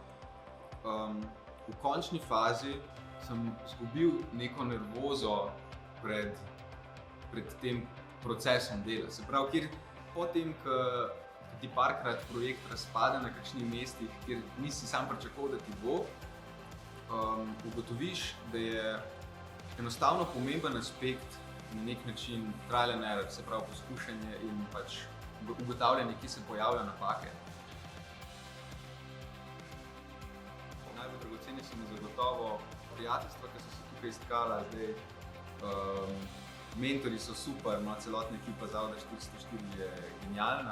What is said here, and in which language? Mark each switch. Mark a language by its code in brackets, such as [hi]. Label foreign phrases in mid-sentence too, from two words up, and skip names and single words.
[sl] V končni fazi sem izgubil neko nervozo pred tem procesom dela. Se pravi, potem, ko ti parkrat projekt razpade na kakšnih mestih, kjer nisi sam pričakoval, da ti bo, ugotoviš, da je enostavno pomemben aspekt na nek način [en] trial and error, [sl] se pravi poskušanje in pač ugotavljanje, kje se pojavljajo napake. Najbolj dragoceni so mi zagotovo prijateljstva, ki so se tukaj istkala. Mentorji so super, celotna ekipa Zavoda 404 je genialna.